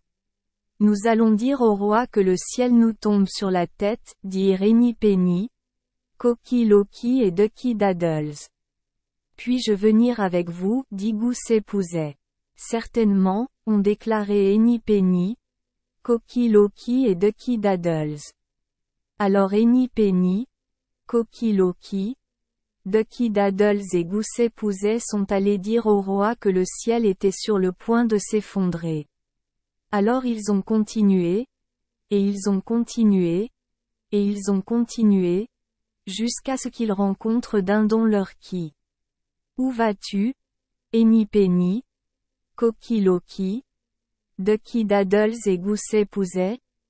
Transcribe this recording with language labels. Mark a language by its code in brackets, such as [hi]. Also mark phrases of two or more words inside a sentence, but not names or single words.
[fr] Nous allons dire au roi que le ciel nous tombe sur la tête, dirent Henny-Penny, Cocky Locky et Ducky Daddles. Puis-je venir avec vous, dit Gousset-Pouzet. Certainement, ont déclaré Henny-Penny, Cocky Locky et Ducky Daddles. Alors Henny-Penny, Cocky Locky, Ducky Daddles et Gousset-Pouzet sont allés dire au roi que le ciel était sur le point de s'effondrer. Alors ils ont continué, et ils ont continué, et ils ont continué, jusqu'à ce qu'ils rencontrent Dindon Lurky. Où vas-tu, Henny-Penny, Cocky Locky, Ducky Daddles et Gousset-Pouzet?